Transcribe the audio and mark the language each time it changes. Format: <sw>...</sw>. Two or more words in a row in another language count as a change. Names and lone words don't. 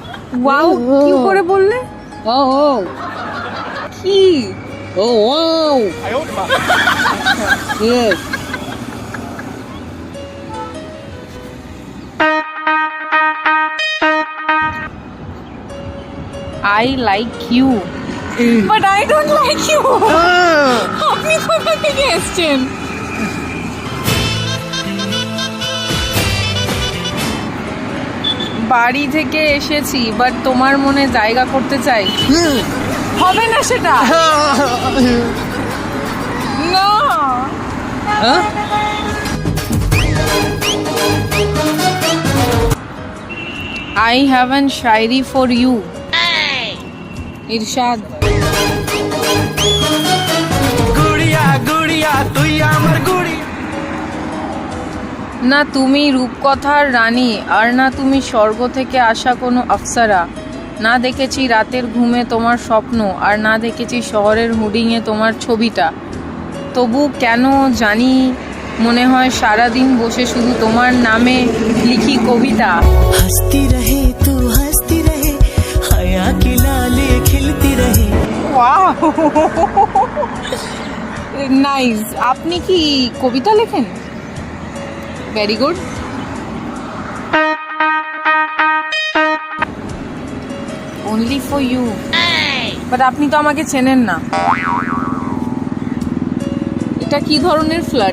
<bn>ওয়াও কি করে বললে?</bn> <en>Oh,</en> <bn>কি?</bn> <en>oh, wow. Yes. I like you. But I don't like you.</en> <bn>আপনি কোথা থেকে এসেছেন? বাড়ি থেকে এসেছি বাট তোমার মনে জায়গা করতে চাই। হবে না সেটা। না। Huh?</bn> <en>I have an শায়রি for you.</en> <bn>ইরশাদ। গুড়িয়া গুড়িয়া তুই আমার গুড়ি। না তুমি রূপকথার রানী আর না তুমি স্বর্গ থেকে আসা কোনো আফসারা। না দেখেছি রাতের ঘুমে তোমার স্বপ্ন আর না দেখেছি শহরের হুডিংয়ে তোমার ছবিটা। তবু কেন জানি মনে হয় সারাদিন বসে শুধু তোমার নামে লিখি কবিতা।</bn> <hi>हंसती रहे तू हंसती रहे हया की लाले खिलती रहे।</hi> <en>Wow nice.</en> <bn>আপনি কি কবিতা লেখেন?</bn> <en>Very good. Only for you.</en> <bn>বাট আপনি তো আমাকে চেনেন না। এটা কি ধরনের ফ্লার্ট?</bn>